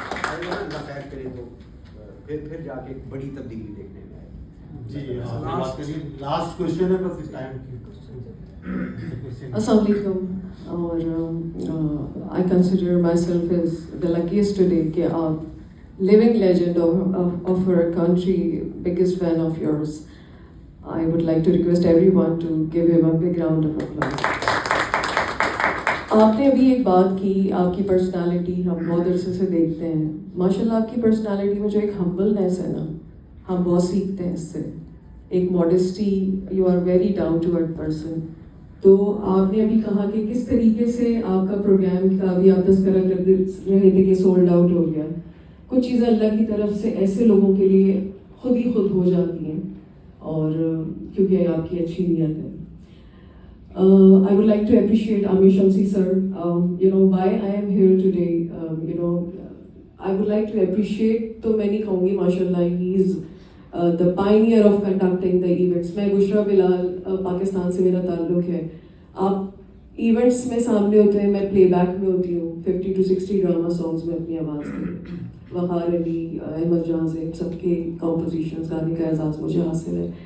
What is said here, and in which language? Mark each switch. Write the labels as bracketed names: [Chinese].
[Urdu] اللہ خیر کرے تو پھر جا کے ایک بڑی تبدیلی دیکھنے میں آئے. جی لاسٹ کوشچن ہے, بس ٹائم کی. [Arabic] السلام علیکم. [English] اور I consider myself as the luckiest today [Urdu] کہ آپ [English] living legend of our country, biggest fan of yours. I would like to request everyone to give him a big round of applause. [Urdu] آپ نے ابھی ایک بات کی, آپ کی پرسنالٹی ہم بہت عرصے سے دیکھتے ہیں. ماشاءاللہ آپ کی پرسنالٹی میں جو ایک ہمبلنیس ہے نا, ہم بہت سیکھتے ہیں اس سے. ایک modesty, [English] You are very down to earth person. [Urdu] تو آپ نے ابھی کہا کہ کس طریقے سے آپ کا پروگرام کا بھی آپ تذکرہ کر رہے تھے کہ سولڈ آؤٹ ہو گیا. کچھ چیزیں اللہ کی طرف سے ایسے لوگوں کے لیے خود ہی خود ہو جاتی ہیں, اور کیونکہ آپ کی اچھی نیت ہے. [English] I would like to appreciate Amir Shamsi sir. Why I am here today. I would like to appreciate. [Urdu] تو میں نہیں کہوں گی, [English] ماشاءاللہ he is the pioneer of conducting the events. [Urdu] میں بشرا بلال, پاکستان سے میرا تعلق ہے. آپ ایونٹس میں سامنے ہوتے ہیں, میں پلے بیک میں ہوتی ہوں. 50 to 60 ڈرامہ سانگس میں اپنی آواز کی. وقار علی, احمد جہاں سے, سب کے کمپوزیشنز گانے کا اعزاز مجھے حاصل ہے.